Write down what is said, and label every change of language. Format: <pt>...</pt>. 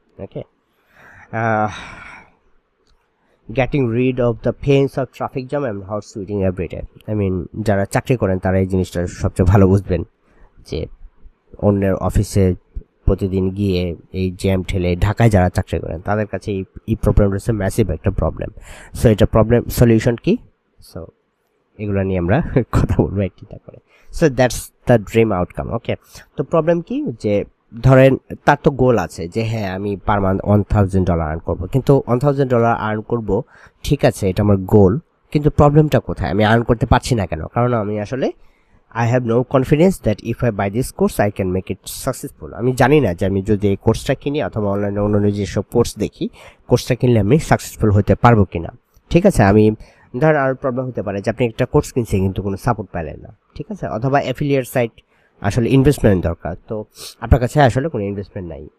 <en>Okay, getting rid of the pains of traffic jam and horse sweating every day.</en> <bn>I mean যারা চাকরি করেন তারা এই জিনিসটা সবচেয়ে ভালো বুঝবেন যে অন্যের অফিসে প্রতিদিন গিয়ে এই জ্যাম ঠেলে, ঢাকায় যারা চাকরি করেন তাদের কাছে এই প্রবলেমটা হচ্ছে ম্যাসিভ একটা প্রবলেম। সো এটা প্রবলেম সলিউশন কি, সো এগুলো নিয়ে আমরা কথা বলবো একটা করে।</bn> <en>So that's the dream outcome.</en> <bn>ওকে, তো প্রবলেম কি, যে ধরেন তার তো গোল আছে যে হ্যাঁ আমি পার মান্থ $1000 আর্ন করবো, কিন্তু $1000 আর্ন করবো, ঠিক আছে, এটা আমার গোল, কিন্তু প্রবলেমটা কোথায়, আমি আর্ন করতে পারছি না কেন? কারণ আমি আসলে</bn> <en>I have no confidence that if I buy this course I can make it successful.</en> <bn>আমি জানি না যে আমি যদি এই কোর্সটা কিনি অথবা অনলাইনে অন্যান্য যেসব কোর্স দেখি, কোর্সটা কিনলে আমি সাকসেসফুল হতে পারবো কিনা। ঠিক আছে, আমি ধরেন আর প্রবলেম হতে পারে যে আপনি একটা কোর্স কিনছেন কিন্তু কোনো সাপোর্ট পেলেন না। ঠিক আছে, অথবা অ্যাফিলিয়েট সাইট আসলে ইনভেস্টমেন্ট দরকার, তো আপনার কাছে আসলে কোনো ইনভেস্টমেন্ট নাই।</bn>